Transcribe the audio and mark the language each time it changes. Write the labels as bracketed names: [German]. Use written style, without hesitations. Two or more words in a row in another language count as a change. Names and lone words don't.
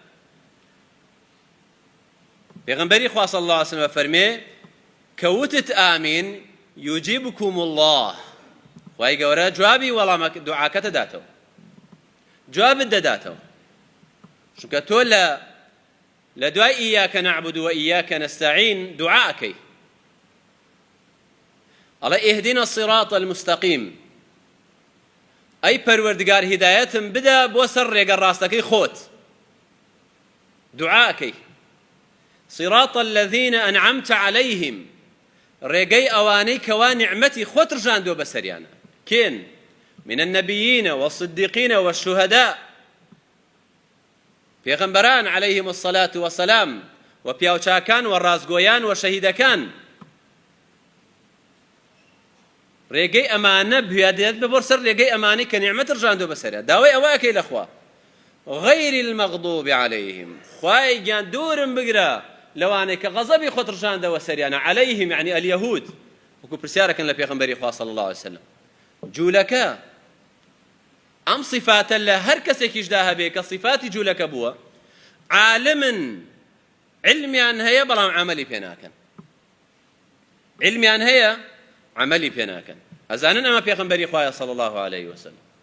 [Central Kurdish] پێغەمبەری خوا [Arabic] صلی الله علیه وسلم [Central Kurdish] فەرمێ کەوتت [Arabic] ئامین یوجیبکم الله [Central Kurdish] خوای گەورە جوابی وەڵامە دوعاکەتە داتەوە جوابت دەداتەوە چونکە تۆ لە دوای [Arabic] ئیاکە نەعبود و ئیاکە نەستەعین [Central Kurdish] دوعاکەی ئەڵێ [Arabic] ئیهدینا الصراط المستقیم [Central Kurdish] ئەی پەروەردگار هیدایەتم بدە بۆ سەر ڕێگە ڕاستەکەی خۆت دوعاکەی [Arabic] صراط الذين أنعمت عليهم [Central Kurdish] ڕێگەی ئەوانەی کەوا نیعمەتی خۆت ڕژاندووە بەسەریانە کێن [Arabic] من النبيين والصديقين والشهداء [Central Kurdish] پێغەمبەران [Arabic] عليهم الصلاة والسلام [Central Kurdish] و پیاوچاکان و ڕازگۆیان و شەهیدەکان ڕێگەی ئەمانە بهێدێت ببڕ سەر ڕێگەی ئەمانەی کە نیعمەت ڕژاندووە بەسەریان داوای ئەوە ئەکەی لەخوا [Arabic] غەیری المەغضوب [Central Kurdish] عليهم خوای گیان دوورم بگرە لەوانەی کە غەزەبی خۆت ڕژاندەوە سەریانە [Arabic] عليهم يعني اليهود [Central Kurdish] وەکو پرسیارەکەن لە پێغەمبەری خوا [Arabic] صلی الله عليه وسلم [Central Kurdish] جوولەکە ئەم صفاتە لە هەر کەسێکیشدا هەبێ کە صفاتی جوولەکە بووە عالمن علمیان هەیە بەڵام عەمەلی پێ ناکەن علمیان هەیە عەمەلی پێ ناکەن ئەزانن ئەمە پێغەمبەری خوایە [Arabic] صلی الله عليه وسلم